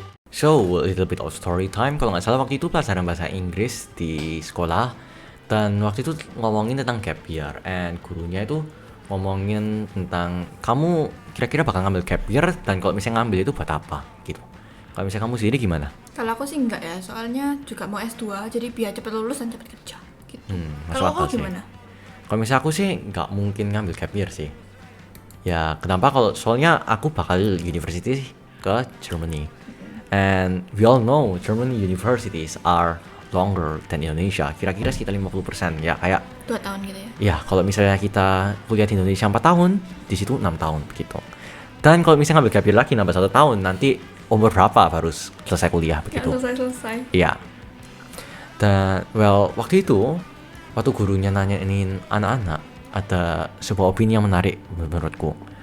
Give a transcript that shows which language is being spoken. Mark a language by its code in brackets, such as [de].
[en] So, a little bit of story time. [id] Kalau nggak salah waktu itu pelajaran bahasa Inggris di sekolah. Dan waktu itu ngomongin tentang gap year. And gurunya itu ngomongin tentang kamu kira-kira bakal ngambil gap year. Dan kalau misalnya ngambil itu buat apa gitu. Kalau misalnya kamu sendiri gimana? Kalau aku sih enggak ya, soalnya juga mau S2, jadi biar cepat lulus dan cepat kerja gitu. Masuk Kalau akal aku sih. gimana? Kalau misalnya aku sih nggak mungkin ngambil gap year sih. Ya kenapa? Soalnya aku bakal university ke Germany. [en] And we all know German universities are longer than Indonesia. [id] Kira-kira sekitar 50%. Ya kayak 2 tahun gitu ya. ya kalau misalnya kita kuliah di Indonesia 4 tahun, di situ 6 tahun begitu. Dan kalau misalnya ngambil gap year lagi nambah 1 tahun, nanti umur berapa baru selesai kuliah begitu. Nggak selesai. Iya. Dan waktu itu waktu gurunya nanyain anak-anak, ada sebuah opini yang menarik menurutku.